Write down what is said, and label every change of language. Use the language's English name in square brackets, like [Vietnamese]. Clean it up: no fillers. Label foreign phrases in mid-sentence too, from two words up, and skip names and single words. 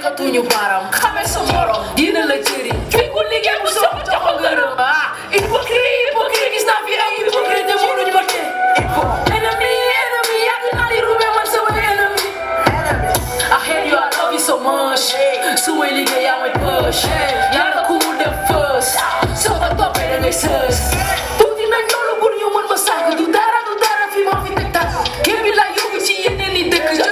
[Wolof] mënuñu baaram xame sa morom dina la jëriñ fii ku liggéey bu soog a jox ko ngërëm hypocrite gis naa fi ay hypocrite te mënuñu ma tee ennemi yàgg naa di ruube man sama ennemi [English] I hate you I love you so much [Wolof] su may liggéey yaa may push yàlla ku mu def first soo ko toppee da ngay sës tuuti nañ loolu pour ñu mën ma sànq du dara fi ma fi teg tànk géem bi laa yóbbu ci yeneen i dëkk jot